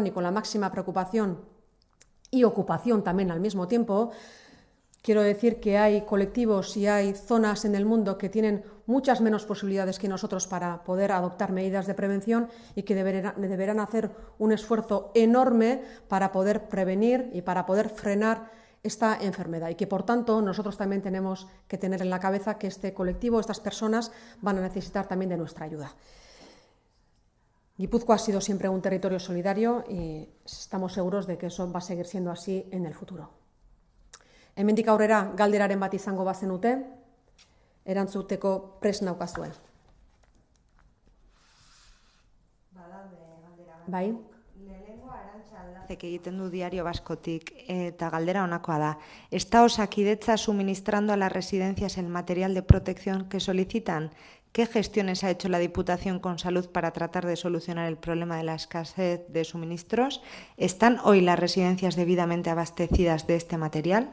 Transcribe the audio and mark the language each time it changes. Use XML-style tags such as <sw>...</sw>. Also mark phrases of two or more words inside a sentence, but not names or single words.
<es>y con la máxima preocupación y ocupación también al mismo tiempo, quiero decir que hay colectivos y hay zonas en el mundo que tienen muchas menos posibilidades que nosotros para poder adoptar medidas de prevención y que deberán hacer un esfuerzo enorme para poder prevenir y para poder frenar esta enfermedad, y que, por tanto, nosotros también tenemos que tener en la cabeza que este colectivo, estas personas, van a necesitar también de nuestra ayuda. Guipúzcoa ha sido siempre un territorio solidario y estamos seguros de que eso va a seguir siendo así en el futuro.</es> <eu>Hemendik aurrera galderaren bat izango bazenute, erantzuteko prest naukazue. Bai.</eu> <es>Que</es> <eu>egiten du Diario Vascotik, eta galdera honakoa da.</eu> <es>¿Está Osakidetza suministrando a las residencias el material de protección que solicitan? ¿Qué gestiones ha hecho la Diputación con Salud para tratar de solucionar el problema de la escasez de suministros? ¿Están hoy las residencias debidamente abastecidas de este material?</es>